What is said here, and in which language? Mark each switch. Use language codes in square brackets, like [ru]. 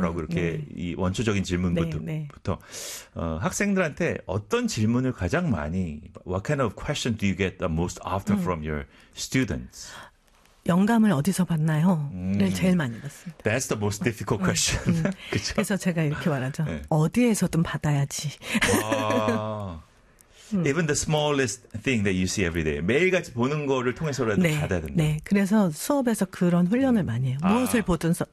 [ko] 라고 이렇게 이 원초적인 질문부터 학생들한테 어떤 질문을 가장 많이 [en] What kind of question do you get the most often from your students? [ko] 영감을 어디서 받나요? 를 제일 많이 받습니다. [en] That's the most difficult question. [ko] 그쵸? 그래서 제가 이렇게 말하죠. 네. 어디에서든 받아야지. 와. [en] Even the smallest thing that you see every day. [ko] 매일같이 보는 거를 통해서라도 네, 받아야 된다. 네. 그래서 수업에서 그런 훈련을 많이 해요. 무엇을 보든 써.